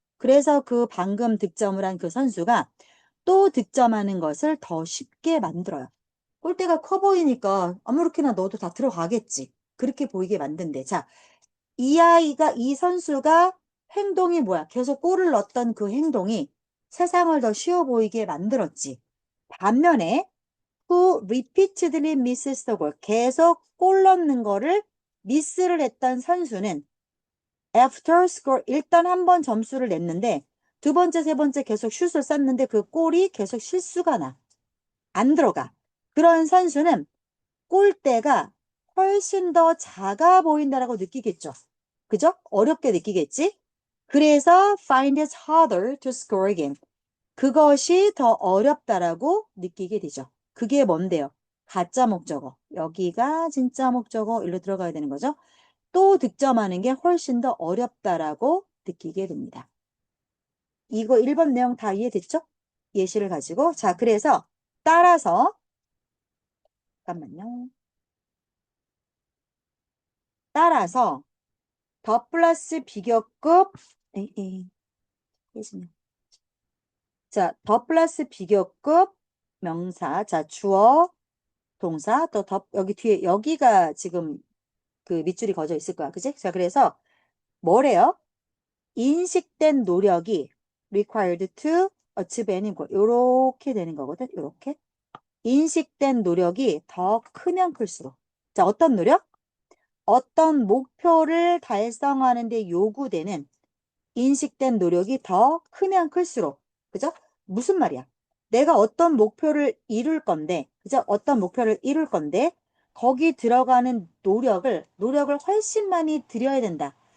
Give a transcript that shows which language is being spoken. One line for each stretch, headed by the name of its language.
Korean: 그래서 그 방금 득점을 한 그 선수가 또 득점하는 것을 더 쉽게 만들어요. 골대가 커 보이니까 아무렇게나 넣어도 다 들어가겠지. 그렇게 보이게 만든대. 자, 이 선수가 행동이 뭐야? 계속 골을 넣었던 그 행동이 세상을 더 쉬워 보이게 만들었지. 반면에
English: who repeatedly misses the goal.
Korean: 계속 골 넣는 거를 미스를 했던 선수는
English: after score
Korean: 일단 한 번 점수를 냈는데 두 번째, 세 번째 계속 슛을 쐈는데 그 골이 계속 실수가 나. 안 들어가. 그런 선수는 골대가 훨씬 더 작아 보인다라고 느끼겠죠. 그죠? 어렵게 느끼겠지? 그래서
English: find it harder to score again.
Korean: 그것이 더 어렵다라고 느끼게 되죠. 그게 뭔데요? 가짜 목적어. 여기가 진짜 목적어. 일로 들어가야 되는 거죠. 또 득점하는 게 훨씬 더 어렵다라고 느끼게 됩니다. 이거 1번 내용 다 이해됐죠? 예시를 가지고. 자, 그래서 따라서 잠깐만요. 따라서 더 플러스 비교급 깨지네. 자, 더 플러스 비교급 명사. 자, 주어, 동사, 또 더, 여기 뒤에, 여기가 지금 그 밑줄이 거져 있을 거야. 그지? 자, 그래서 뭐래요? 인식된 노력이
English: required to achieve any goal.
Korean: 요렇게 되는 거거든. 요렇게. 인식된 노력이 더 크면 클수록. 자, 어떤 노력? 어떤 목표를 달성하는 데 요구되는 인식된 노력이 더 크면 클수록. 그죠? 무슨 말이야? 내가 어떤 목표를 이룰 건데, 그죠? 어떤 목표를 이룰 건데, 거기 들어가는 노력을 훨씬 많이 들여야 된다.